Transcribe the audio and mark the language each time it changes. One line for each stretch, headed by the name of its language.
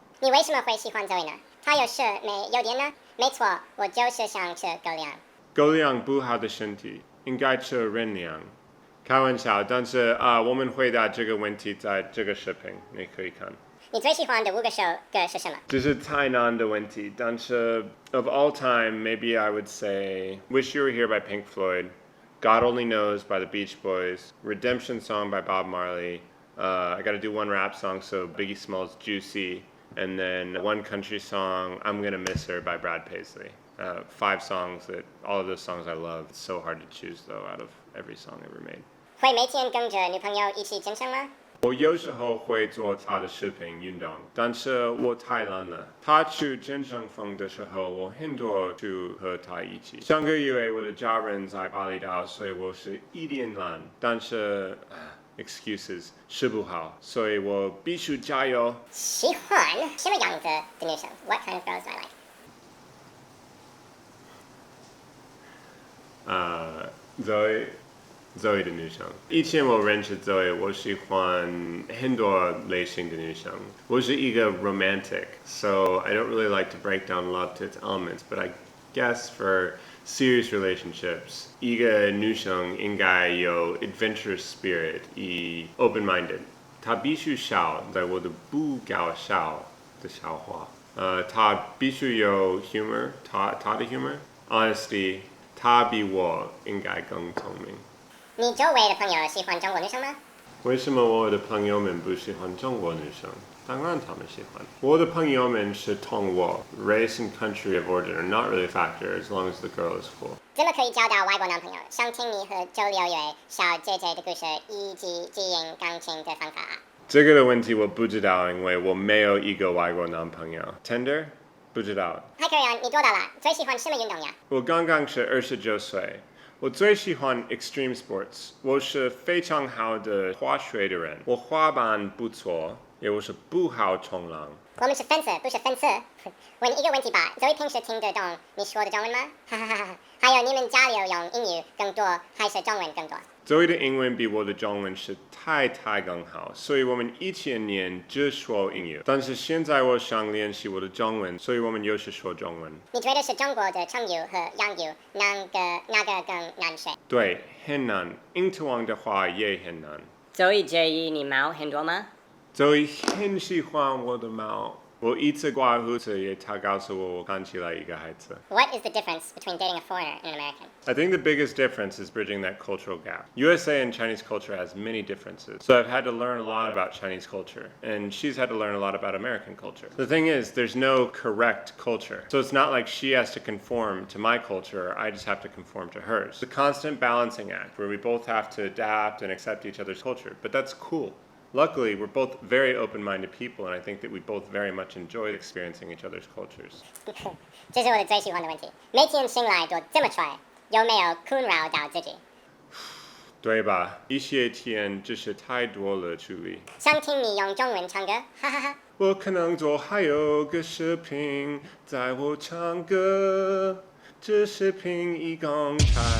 Chinese: 你为什么会喜欢 Zoey 呢？他有事没优点呢？没错，我就是想吃狗粮。狗粮不好的身体，应该吃人粮。开玩笑，但是我们回答这个问题在这个视频，你可以看。你最喜欢的5个首歌是什么？这是太难的问题，但是
English: of all time, maybe I would say "Wish You Were Here" by Pink Floyd, "God Only Knows" by the Beach Boys, "Redemption Song" by Bob Marley. I got to do one rap song, so Biggie Smalls' "Juicy," and then one country song, "I'm Gonna Miss Her" by Brad Paisley. 5 songs that all of those songs I love. It's so hard to choose though out of every song ever made.
Chinese: 会每天跟着女朋友一起健身吗？我有时候会做她的视频运动，但是我太懒了。她去健身房的时候，我很多去和她一起。上个月我的家人在巴厘岛，所以我是一点懒，但是excuses 吃不好，所以我必须加油。喜欢什么样子的女生
English: ？What kind of girls do I like?
Chinese: Zoey 的女生。以前我认识 Zoey，我喜欢很多类型的女生。我是一个
English: romantic, so I don't really like to break down love to its elements, but I guess for serious relationships,
Chinese: 一个女生应该有
English: adventurous spirit, 以 open-minded.
Chinese: 她必须笑，在我的不搞笑的笑话。她必须有 humor, 她的 humor, honesty. 她比我应该更聪明。你周围的朋友喜欢中国女生吗？为什么我的朋友们不喜欢中国女生？当然他们喜欢。我的朋友们是同我
English: ，race and country of origin are not really a factor as long as the girl is cool.
Chinese: 怎么可以交到外国男朋友？想听你和周六月小姐姐的故事，以及经营感情的方法。这个的问题我不知道，因为我没有一个外国男朋友。 Tender？ 不知道。嗨，柯瑞安，你多大了？最喜欢什么运动呀？我刚刚是29岁。我最喜欢
English: extreme sports，
Chinese: 我是非常好的滑雪的人，我滑板不错，也我是不好冲浪。我们是粉丝，不是粉丝。问一个问题吧，Zoey平时听得懂你说的中文吗？哈哈哈！还有你们交流用英语更多还是中文更多？Zoey 的英文比我的中文是太更好，所以我们以前年只说英语，但是现在我想练习我的中文，所以我们又是说中文。你觉得是中国的成语和洋语哪个更难学？对，很难。英文的话也很难。 Zoey介意你毛很多吗？Zoey 很喜欢我的毛。我一次刮胡子也他告诉我看起来一个孩子。
English: What is the difference between dating a foreigner and an American? I think the biggest difference is bridging that cultural gap. USA and Chinese culture has many differences. So I've had to learn a lot about Chinese culture, and she's had to learn a lot about American culture. The thing is, there's no correct culture. So it's not like she has to conform to my culture, I just have to conform to hers. It's a constant balancing act where we both have to adapt and accept each other's culture, but that's cool. Luckily, we're both very open-minded people, and I think that we both very much enjoy experiencing each other's cultures.
Chinese: 这是我的最喜欢的问题。每天醒来都这么帅，有没有困扰到自己？对吧？一些天真是太多了处理。想听你用中文唱歌，哈哈哈。我可能做还有个视频，在我唱歌，这视频一共才